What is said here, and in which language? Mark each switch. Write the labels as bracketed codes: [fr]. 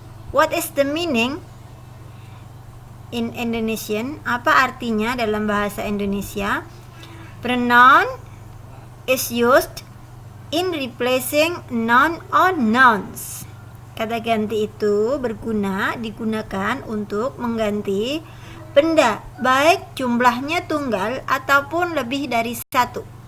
[en] What is the meaning in Indonesian? [id] Apa artinya dalam bahasa Indonesia? [en] Pronoun is used in replacing noun or nouns. [id] Kata ganti itu digunakan untuk mengganti benda, baik jumlahnya tunggal ataupun lebih dari satu.